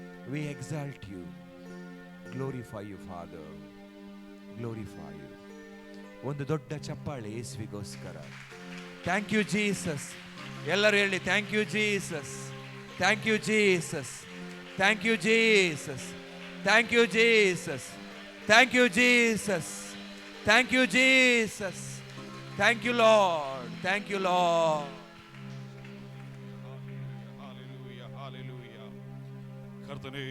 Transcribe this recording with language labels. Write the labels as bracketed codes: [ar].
[en] We exalt you, glorify you Father, glorify you. [kn] ಒಂದು ದೊಡ್ಡ ಚಪ್ಪಾಳೆ ಯೇಸುವಿಗೋಸ್ಕರ. [en] Thank you Jesus. [kn] ಎಲ್ಲರೂ ಹೇಳಿ [en] Thank you Jesus, thank you Jesus, thank you Jesus, thank you Jesus, thank you Jesus, thank you Jesus, thank you Lord, thank you Lord. Hallelujah, hallelujah. ಕರ್ತನೇ